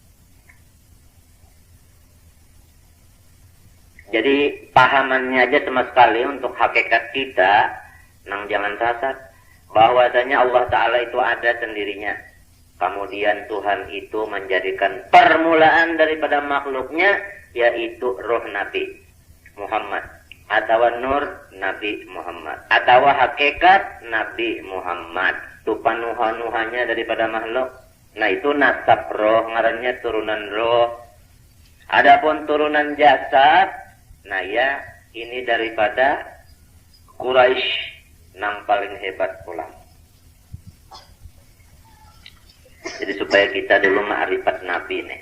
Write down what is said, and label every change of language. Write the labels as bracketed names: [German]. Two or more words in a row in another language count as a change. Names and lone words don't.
[Indonesian] Jadi pahamannya aja sama sekali untuk hakikat kita, nang jangan sasar, bahwasanya Allah Ta'ala itu ada sendirinya. Kemudian Tuhan itu menjadikan permulaan daripada makhluknya, yaitu roh Nabi Muhammad, atau nur Nabi Muhammad, atau hakikat Nabi Muhammad. Itu panuhan-nuhannya daripada makhluk. Nah itu nasab roh, ngarannya turunan roh. Adapun turunan jasad, nah ya, ini daripada Quraisy, nang paling hebat pula. Jadi supaya kita dulu ma'rifat Nabi nih.